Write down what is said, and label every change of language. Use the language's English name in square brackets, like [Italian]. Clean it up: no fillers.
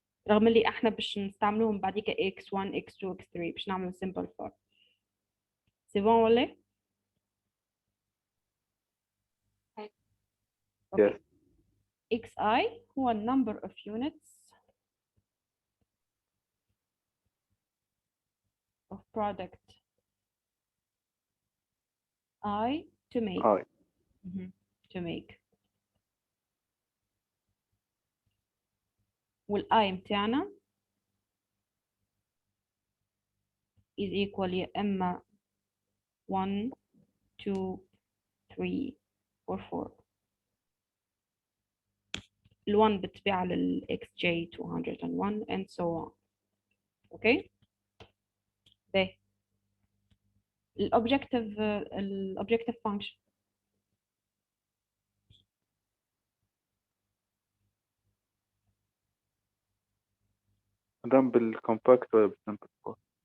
[Arabic] رغم اللي احنا باش نستعملوهم بعديك x1 x2 x3 باش نعمل [English] simple form. [French] C'est bon [Arabic] ولا؟ [English] Yes. xi هو number of units of product I to make. I. To make. [Arabic] والI متاعنا [English] is equal [Arabic] يا إما 1 2 3 or 4. ال1 بالطبيعة لل XJ201 [English] and so on. Okay. [Arabic] باهي الobjective function رن بالcompact ولا بالsimple form؟